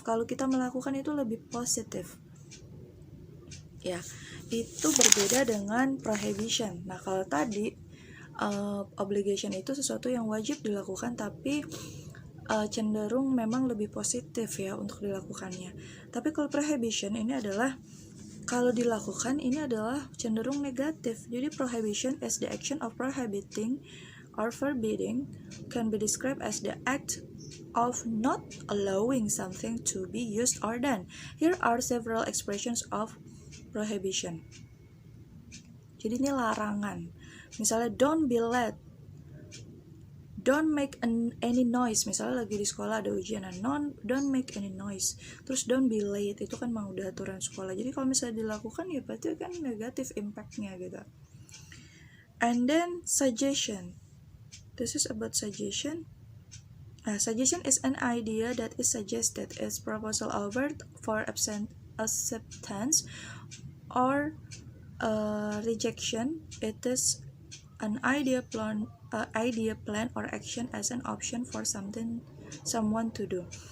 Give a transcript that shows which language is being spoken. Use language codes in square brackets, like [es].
[id] Kalau kita melakukan itu lebih positif. Ya, itu berbeda dengan prohibition. Nah, kalau tadi obligation itu sesuatu yang wajib dilakukan, tapi cenderung memang lebih positif ya untuk dilakukannya. Tapi kalau prohibition ini adalah kalau dilakukan ini adalah cenderung negatif. Jadi [en] prohibition is the action of prohibiting or forbidding, can be described as the act of not allowing something to be used or done. Here are several expressions of prohibition. [id] Jadi ini larangan. Misalnya [en] don't be late, don't make any noise. [id] Misalnya lagi di sekolah ada ujian, [en] don't make any noise. [id] Terus [en] don't be late, [id] itu kan memang udah aturan sekolah. Jadi kalau misalnya dilakukan ya berarti kan negatif impactnya gitu. [en] And then suggestion. This is about suggestion. Suggestion is an idea that is suggested as proposal offered for acceptance or rejection. It is an idea plan or action as an option for someone to do.